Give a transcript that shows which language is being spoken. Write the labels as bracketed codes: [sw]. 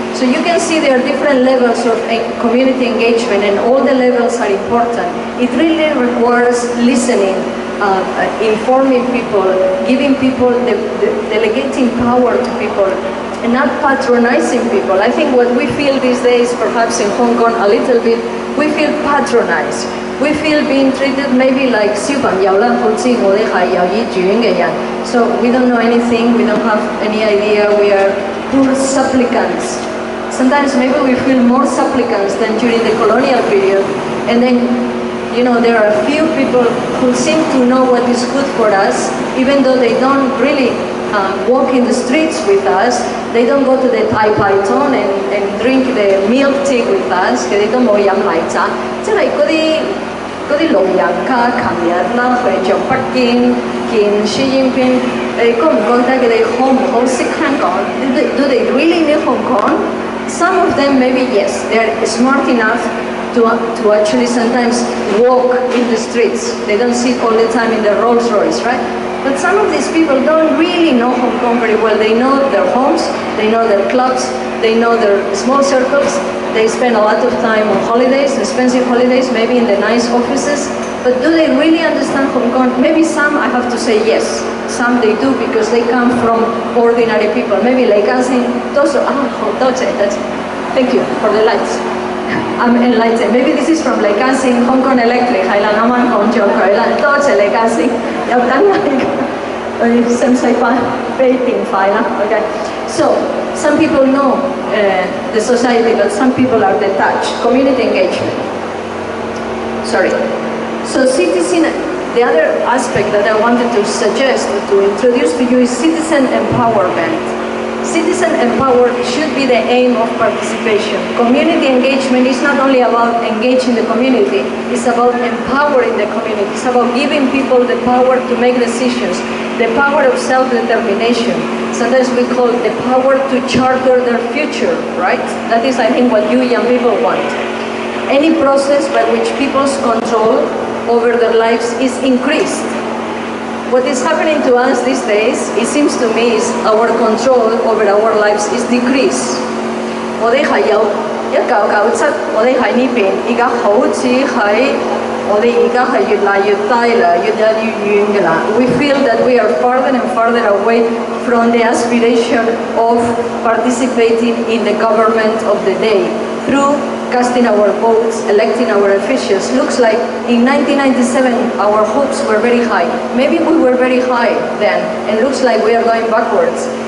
[en] So you can see there are different levels of community engagement, and all the levels are important. It really requires listening, informing people, giving people, delegating power to people, and not patronizing people. I think what we feel these days, perhaps in Hong Kong a little bit, we feel patronized. We feel being treated maybe like [yue] 小朋友啦，好似我哋係有醫院嘅人。 [en] So we don't know anything, we don't have any idea, we are poor supplicants. Sometimes maybe we feel more supplicants than during the colonial period. And then, there are a few people who seem to know what is good for us, even though they don't really walk in the streets with us. They don't go to the Thai Python and drink the milk tea with us. They don't go [yue] 飲奶茶。即係嗰啲老人家，琴日啦去咗北京見習近平，你覺唔覺得佢哋好唔好識香港 ？ [en] Do they really know Hong Kong? Some of them maybe yes, they are smart enough to actually sometimes walk in the streets. They don't sit all the time in the Rolls Royce, right? But some of these people don't really know Hong Kong very well. They know their homes, they know their clubs, they know their small circles. They spend a lot of time on holidays, expensive holidays, maybe in the nice offices. But do they really understand Hong Kong? Maybe some, I have to say yes. Some they do because they come from ordinary people. Maybe like us in those, thank you for the lights. I'm enlightened. Maybe this is from like us in Hong Kong Electric. [yue] 係啦，啱啱講咗佢啦，多謝你家先，有等你使唔使翻俾電費啦 ？Okay. [en] So some people know the society, but some people are detached. Community engagement. Sorry. So the other aspect that I wanted to suggest to introduce to you is citizen empowerment. Citizen empowerment should be the aim of participation. Community engagement is not only about engaging the community, it's about empowering the community. It's about giving people the power to make decisions, the power of self-determination. Sometimes we call it the power to charter their future, right? That is, I think, what you young people want. Any process by which people's control over their lives is increased. What is happening to us these days, it seems to me, is our control over our lives is decreased. [yue] 我哋係由1997，我哋喺呢邊，而家好似係我哋而家係越嚟越低啦，越嚟越遠㗎啦。 [en] We feel that we are farther and farther away from the aspiration of participating in the government of the day through casting our votes, electing our officials. Looks like in 1997 our hopes were very high. Maybe we were very high then, and looks like we are going backwards.